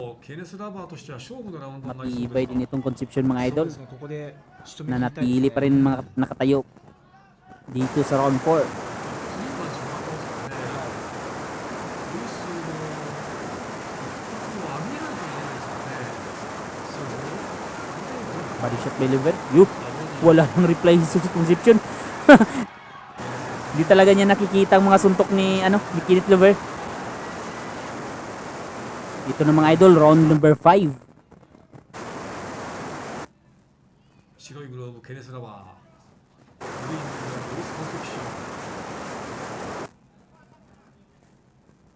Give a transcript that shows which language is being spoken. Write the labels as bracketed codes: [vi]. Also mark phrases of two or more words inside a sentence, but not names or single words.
[ja] ケネスラバーとしては勝負のラウンドになりそう [tl] Matibay [ja] です [tl] din itong Concepcion mga [ja] そう [tl] idol [ja] ですね、ここで仕留め [tl] na [ja] 切りたいです [tl] natili [ja] ね [tl] pa rin nakatayo dito sa round 4. [ja] 次は時間ですからね。ルイスの一発を上げないといけないですからね。そうですね [en] Body shot by Oliver. [tl] Yuh, wala nang reply sa Concepcion. Di talaga niya nakikita ang mga suntok ni ni Kenneth Lover. Ito na mga idol, round number 5. [ja] 白いグローブケネスラバー。グリーンのルイスコンセプション。